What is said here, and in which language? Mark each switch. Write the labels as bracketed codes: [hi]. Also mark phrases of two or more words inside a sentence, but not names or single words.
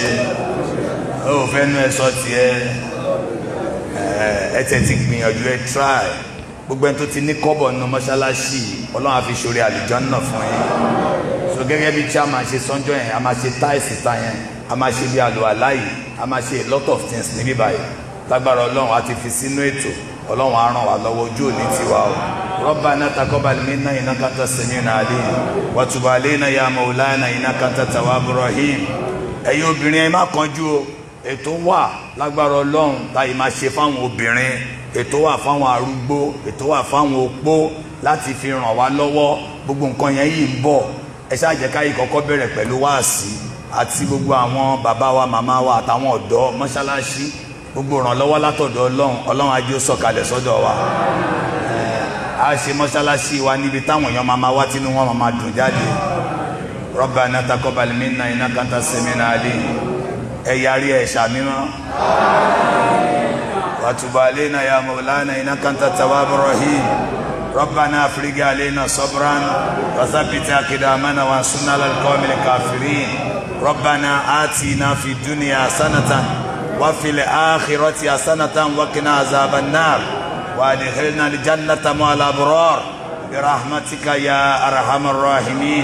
[yo] Ó fẹ́ nú ẹ sọ tiẹ̀. Ẹ tẹ̀ ti gbìyànjú ẹ try. Gbogbo ẹni tó ti ní kọ́bọ̀ nínú mọ́ṣáláṣí Ọlọ́run á fi ṣoore àlùjánnà fún yín. So gẹ́gẹ́ bí chairman ṣe sọ́njọ́ yẹn, a máa ṣe táìsì ta yẹn, a máa ṣe bí àlùwàlá yìí, a máa ṣe [en] a lot of things [yo] níbí báyìí. Lágbára Ọlọ́run á ti fi sínú ètò, Ọlọ́run á ràn wá lọ́wọ́, ojú òní tiwa o. [ar] ربنا تقبل منا إنك أنت السميع العليم وتب علينا يا مولانا إنك أنت التواب الرحيم. [yo] Ẹ̀yin obìnrin ẹ má kánjú o, ètò wà lágbára Ọlọ́run táyì máa ṣe fáwọn obìnrin, ètò wà fáwọn arúgbó, ètò wà fáwọn opó láti fi ràn wá lọ́wọ́. Gbogbo nǹkan yẹn yìí ń bọ̀. Ẹ ṣáà jẹ́ ká yìí kọ́kọ́ bẹ̀rẹ̀ pẹ̀lú wáàsí àti gbogbo àwọn bàbá wa màmá wa àtàwọn ọ̀dọ́ mọ́ṣáláṣí, gbogbo ìrànlọ́wọ́ látọ̀dọ̀ Ọlọ́run, Ọlọ́run á jẹ́ ó sọ̀kalẹ̀ sọ́dọ̀ wa. A ṣe mọ́ṣáláṣí wa níbi táwọn èèyàn máa wá tínú wọn máa dùn jáde. [ar] ربنا تقبل منا إنك أنت السميع العليم. [yo] Ẹ yarí ẹ̀ ṣàmímọ́. [ar] وتب علينا يا مولانا إنك أنت التواب الرحيم. ربنا افرج علينا صبرا وثبت أقدامنا وانصرنا على القوم الكافرين. ربنا آتنا في الدنيا حسنة وفي الآخرة حسنة وقنا عذاب النار وادخلنا الجنة مع الأبرار برحمتك يا أرحم الراحمين.